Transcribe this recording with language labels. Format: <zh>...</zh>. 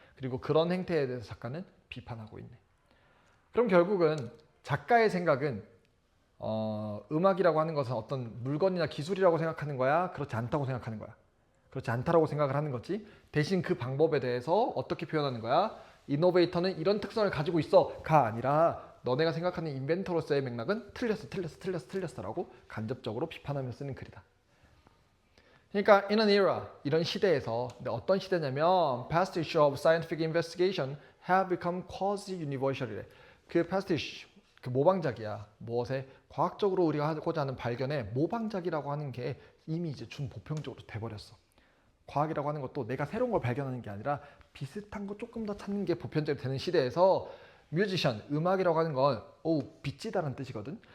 <ko>그리고 그런 행태에 대해서 작가는 비판하고 있네. 그럼 결국은 작가의 생각은 음악이라고 하는 것은 어떤 물건이나 기술이라고 생각하는 거야? 그렇지 않다고 생각하는 거야? 그렇지 않다라고 생각을 하는 거지. 대신 그 방법에 대해서 어떻게 표현하는 거야? 이노베이터는 이런 특성을 가지고 있어가 아니라 너네가 생각하는 인벤터로서의 맥락은 틀렸어라고 간접적으로 비판하며 쓰는 글이다.</ko> <en>그러니까 in an era,</en> <ko>이런 시대에서, 근데 어떤 시대냐면</ko> <en>pastiche of scientific investigation have become quasi-universal이래.</en> <ko>그 pastiche, 그 모방작이야. 무엇에? 과학적으로 우리가 하고자 하는 발견에 모방작이라고 하는 게 이미 이제 준보편적으로 돼버렸어. 과학이라고 하는 것도 내가 새로운 걸 발견하는 게 아니라 비슷한 거 조금 더 찾는 게 보편적이 되는 시대에서 뮤지션, 음악이라고 하는 건 빚지다라는 뜻이거든.</ko>